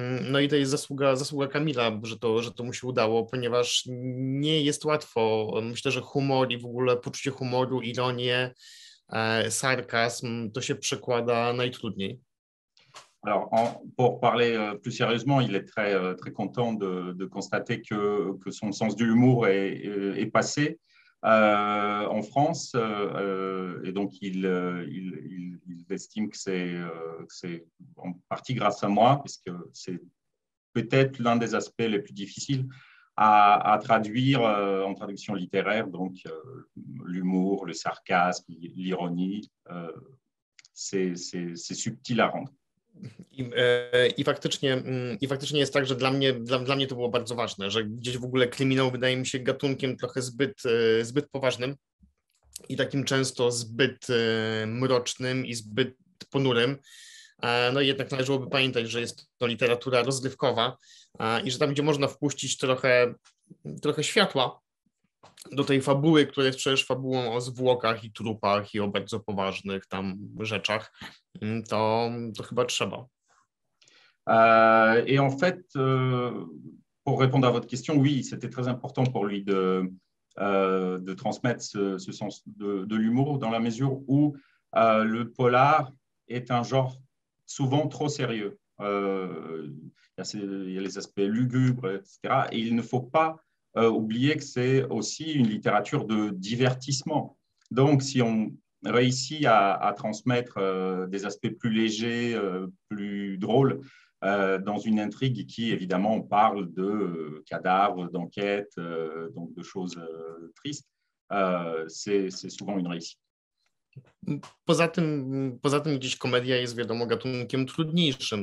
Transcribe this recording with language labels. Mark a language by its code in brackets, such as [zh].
[pl] No i to jest zasługa Kamila, że to mu się udało, ponieważ nie jest łatwo. Myślę, że humor i w ogóle poczucie humoru, ironię, sarkazm, to się przekłada najtrudniej. [fr] Alors, pour parler plus sérieusement, il est très content de constater que son sens de l'humour est passé en France. Et donc, il estime que c'est en partie grâce à moi, puisque c'est peut-être l'un des aspects les plus difficiles à traduire en traduction littéraire. Donc, l'humour, le sarcasme, l'ironie, c'est subtil à rendre. [pl] I faktycznie jest tak, że dla mnie to było bardzo ważne, że gdzieś w ogóle kryminał wydaje mi się gatunkiem trochę zbyt poważnym i takim często zbyt mrocznym i zbyt ponurym. No i jednak należałoby pamiętać, że jest to literatura rozrywkowa i że tam, gdzie można wpuścić trochę światła do tej fabuły, która jest przecież fabułą o zwłokach i trupach i o bardzo poważnych tam rzeczach, to chyba trzeba. [fr] Et en fait, pour répondre à votre question, oui, c'était très important pour lui de transmettre ce sens de l'humour dans la mesure où le polar est un genre souvent trop sérieux. Il y a les aspects lugubres, etc. Et il ne faut pas oublier que c'est aussi une littérature de divertissement. Donc, si on réussit à transmettre des aspects plus légers, plus drôles, dans une intrigue qui, évidemment, parle de cadavres, d'enquêtes, donc de choses tristes, c'est souvent une réussite. [pl] Poza tym gdzieś komedia jest, wiadomo, gatunkiem trudniejszym.